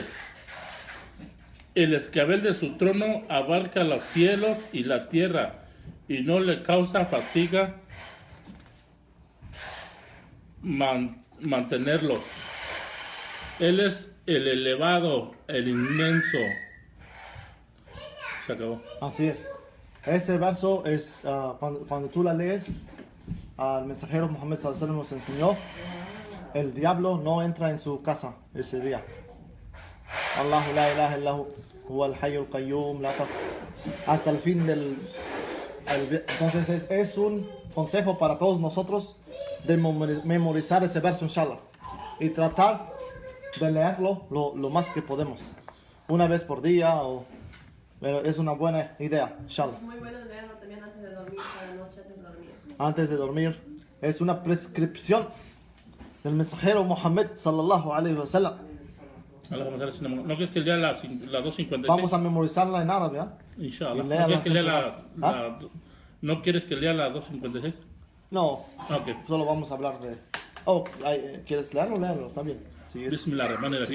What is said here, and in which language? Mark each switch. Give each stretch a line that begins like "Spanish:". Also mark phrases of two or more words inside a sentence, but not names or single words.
Spanish: El escabel de su trono abarca los cielos y la tierra, y no le causa fatiga mantenerlos. Él es el elevado, el inmenso. Se acabó. Así es. Ese verso es, cuando tú la lees, el mensajero Muhammad
Arabic: صلى الله عليه وسلم
Spanish: nos enseñó, el diablo no entra en su casa ese día.
Arabic: الله لا إله إلا هو الحي القيوم
Spanish: hasta el fin entonces es un consejo para todos nosotros de memorizar ese verso, inshallah, y tratar de leerlo lo más que podemos, una vez por día, pero es una buena idea, inshallah. Muy bueno leerlo también antes de dormir, cada noche antes de dormir. Antes de dormir, es una prescripción del mensajero Muhammad
Arabic: صلى الله عليه وسلم.
Spanish: ¿No quieres que lea la 256? Vamos a memorizarla en árabe, ¿eh? Inshallah. Y ¿No quieres que lea ¿No quieres que lea la 256? No, Ok. solo vamos a hablar de... ¿quieres leerlo? Léelo también. Si
Arabic: بسم الله الرحمن الرحيم.